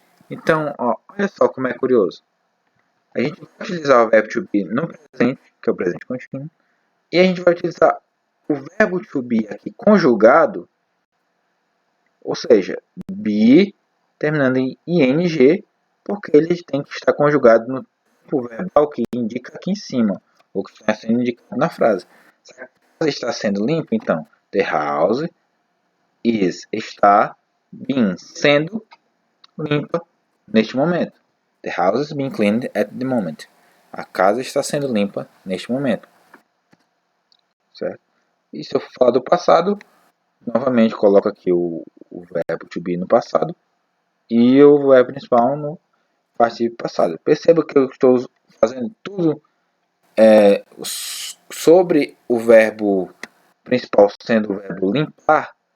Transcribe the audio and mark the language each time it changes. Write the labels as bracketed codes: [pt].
[pt] Então, ó, olha só como é curioso. A gente vai utilizar o verbo to be no presente, que é o presente contínuo, e a gente vai utilizar o verbo to be aqui conjugado, ou seja, be terminando em ing, porque ele tem que estar conjugado no tempo verbal que indica aqui em cima, ou que está sendo indicado na frase. Se a casa está sendo limpa, então, [en] the house [pt] está being, sendo limpa neste momento. [en] The house is being cleaned at the moment. [pt] A casa está sendo limpa neste momento. Certo? E se eu falar do passado, novamente coloco aqui o verbo to be no passado e o verbo principal no particípio passado. Perceba que eu estou fazendo tudo sobre o verbo principal sendo o verbo limpar.